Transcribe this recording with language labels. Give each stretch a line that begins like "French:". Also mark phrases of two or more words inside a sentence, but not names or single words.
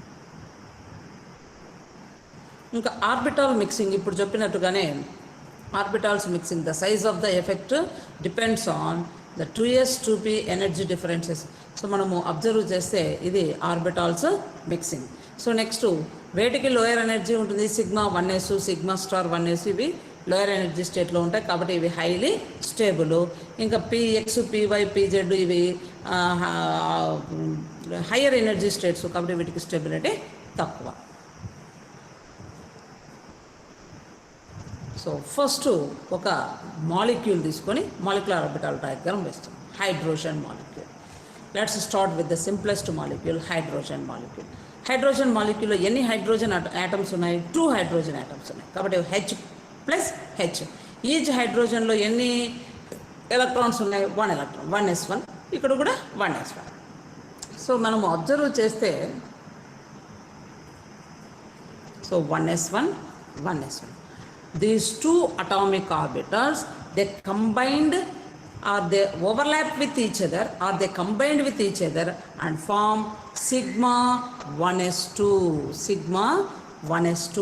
English: ఇంకా orbital mixing
Telugu: ఇప్పుడు చెప్పినట్టుగానే
English: orbitals mixing the size of the effect depends on the 2s 2p energy differences.
Telugu: సో మనము అబ్జర్వ్ చేస్తే ఇది
English: orbitals mixing.
Telugu: సో నెక్స్ట్ వేటికి
English: lower energy
Telugu: ఉంటుంది,
English: sigma 1s, sigma star 1s
Telugu: ఇవి
English: lower energy stateలో
Telugu: ఉంటాయి కాబట్టి ఇవి
English: highly stable.
Telugu: ఇంకా px, py, pz ఇవి
English: higher energy states
Telugu: కాబట్టి వీటికి స్టెబిలిటీ తక్కువ.
English: so first
Telugu: ఒక మాలిక్యూల్ తీసుకొని
English: molecular orbital diagram
Telugu: వేస్తాం.
English: hydrogen molecule. let's start with the simplest molecule, hydrogen molecule. hydrogen moleculeలో
Telugu: ఎన్ని
English: hydrogen atoms
Telugu: ఉన్నాయి? 2
English: hydrogen atoms
Telugu: ఉన్నాయి కాబట్టి
English: H plus H. each hydrogenలో
Telugu: ఎన్ని ఎలక్ట్రాన్స్ ఉన్నాయి? 1 ఎలక్ట్రాన్, 1s1. ఇక్కడ కూడా 1s1. సో మనము అబ్జర్వ్ చేస్తే సో 1s1, 1s1.
English: These 2 atomic orbitals, they combined or they overlap with each other or they combined with each other and form sigma 1s2, sigma 1s2.